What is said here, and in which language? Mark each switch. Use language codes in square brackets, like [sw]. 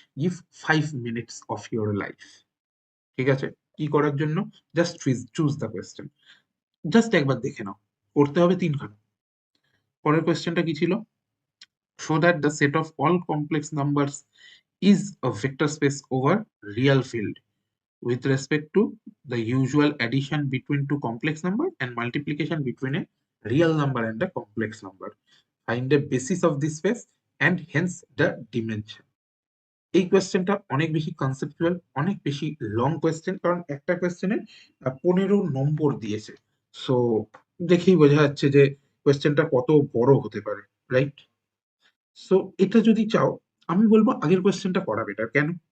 [en] Give 5 minutes of your life. [bn] ঠিক আছে, কি করার জন্য? [en] just choose the question, [bn] just একবার দেখে নাও। করতে হবে 3খানা। পরের কোয়েশ্চেনটা কি ছিল? [en] Show that the set of all complex numbers is a vector space over real field. with respect to the usual addition between two complex number and multiplication between a real number and a complex number. Find the basis of this space and hence the dimension. [bn] এই কোয়েশ্চেনটা অনেক বেশি conceptual, অনেক বেশি long question, কারণ একটা কোয়েশ্চেনে 15 নম্বর দিয়েছে। So দেখেই বোঝা যাচ্ছে যে কোয়েশ্চেনটা কত বড় হতে পারে, রাইট? সো এটা যদি চাও, আমি বলবো আগের কোয়েশ্চেনটা করা বেটার। কেন?